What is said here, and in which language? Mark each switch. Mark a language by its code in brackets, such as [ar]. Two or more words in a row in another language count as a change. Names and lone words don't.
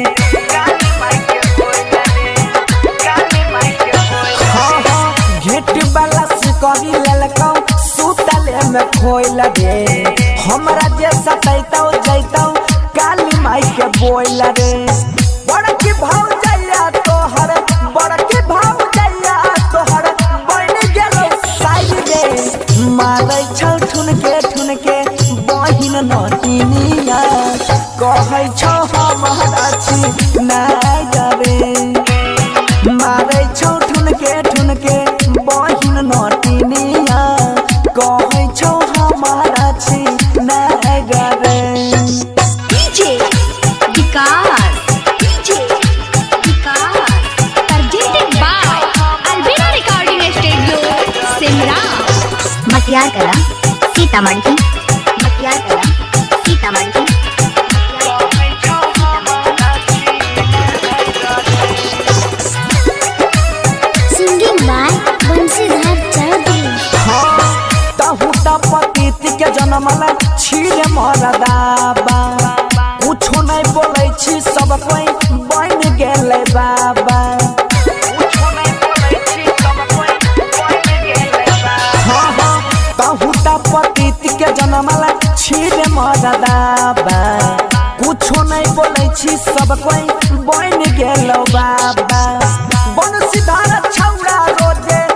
[mai] घेट वाला सिकड़ी ललकौ सुतले में खोइल रे हमरा जे सतैतौ जैतौ काली माई के बोइल रे बड़की भाव जइया तोहर बड़की भाव जइया तोहर बन गेलो साई रे मारै छौ ठुनके बहिन नटिनिया कहै छौ हमारा छी नाय रे मारै छौ ठुनके बहिन नटिनिया कहै छौ हमारा छी नाय रे। डीजे विकास। [en] presented by Albina Recording Studio, सिमरान। [mai] मटियार कला सीतामढ़ी। [en] singing by बंसीधर चौधरी। [mai] हाँ तहु त पतित के जनमल छीरे मरदाबा कुछो नहीं बोलै छी सब कोई बन गेलै बाबा हाँ तहु त पतित के जनमल छीरे मरदाबा कुछो नहीं बोलै छी सब कोई बन गेलो बाबा बंसीधर छौड़ा रोजे